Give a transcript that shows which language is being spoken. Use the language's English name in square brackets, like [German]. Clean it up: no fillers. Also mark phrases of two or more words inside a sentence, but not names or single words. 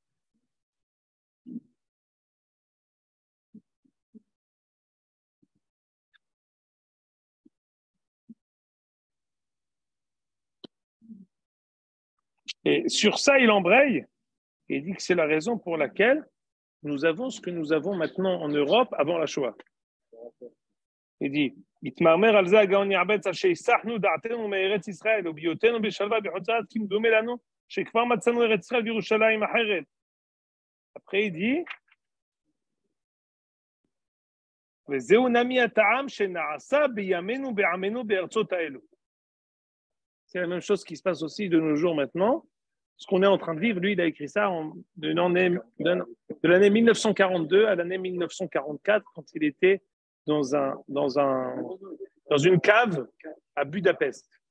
[French] Et sur ça, il embraye et il dit que c'est la raison pour laquelle nous avons ce que nous avons maintenant en Europe avant la Shoah. Il dit [Hebrew] מתמרמר על זה הגאון יעבץ על שהסחנו דעתנו מארץ ישראל וביותנו בשלווה בחוצת כי מדומה לנו שכבר מצאנו ארץ ישראל וירושלים אחרת. [French] Après il dit [Hebrew] וזהו נמי הטעם שנעשה בימינו בעמנו בארצות האלו. [French] C'est la même chose qui se passe aussi de nos jours maintenant. Ce qu'on est en train de vivre, lui, il a écrit ça de l'année 1942 à l'année 1944, quand il était dans une cave à Budapest.